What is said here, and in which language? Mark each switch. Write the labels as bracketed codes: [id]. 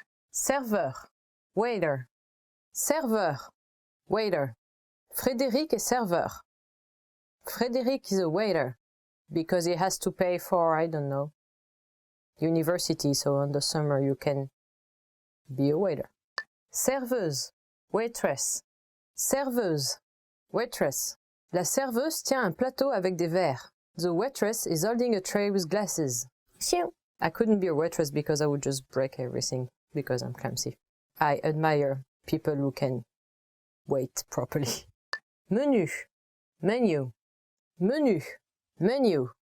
[fr] Serveur, waiter. Serveur, waiter. Frédéric est serveur. [en] Frédéric is a waiter because he has to pay for, I don't know, university, so in the summer you can be a waiter. [fr] Serveuse, waitress. Serveuse, waitress. La serveuse tient un plateau avec des verres. [en] The waitress is holding a tray with glasses. I couldn't be a waitress because I would just break everything because I'm clumsy. I admire people who can wait properly. Menu, menu. Menu, menu.